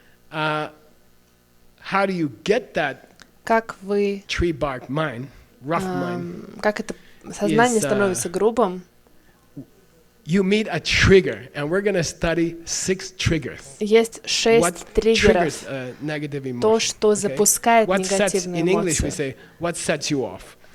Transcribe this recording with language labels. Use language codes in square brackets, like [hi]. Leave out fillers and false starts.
[en] How do you get that tree bark mind, rough mind? [ru] Как это сознание становится грубым? [en] You meet a trigger, and we're going to study 6 triggers. [ru] Есть 6 триггеров. То, что запускает негативные эмоции. [en] In English we say, what sets you off?